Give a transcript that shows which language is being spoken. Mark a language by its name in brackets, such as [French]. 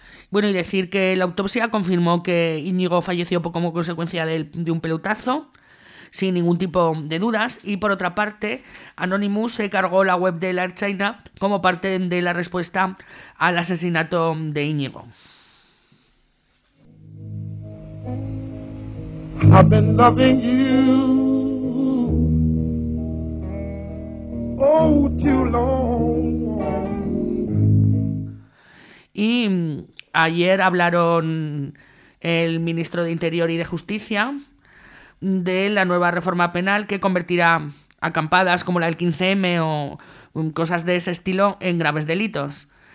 [Spanish] Bueno, y decir que la autopsia confirmó que Íñigo falleció como consecuencia de un pelotazo, sin ningún tipo de dudas. Y por otra parte, Anonymous se cargó la web de la Ertzaintza como parte de la respuesta al asesinato de Íñigo. [English] I've been loving you, oh, too long. [Spanish] Y ayer hablaron el ministro de Interior y de Justicia de la nueva reforma penal que convertirá acampadas como la del 15M o cosas de ese estilo en graves delitos.